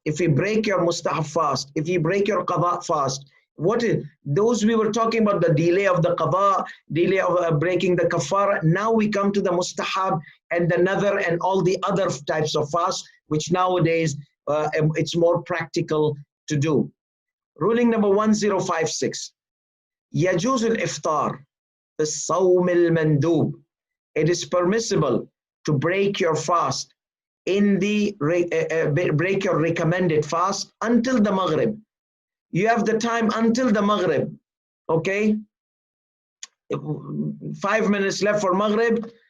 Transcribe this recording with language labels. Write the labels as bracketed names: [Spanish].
[English] If you break your mustahab fast, if you break your qadha fast, what is those we were talking about, the delay of the qadha, delay of breaking the kafara. Now we come to the mustahab and the nadhar and all the other types of fast, which nowadays it's more practical to do. Ruling number 1056. [Arabic] يجوز الإفطار في الصوم المندوب. [English] It is permissible to break your fast in the break your recommended fast until the Maghrib. You have the time until the Maghrib. Okay, 5 minutes left for Maghrib.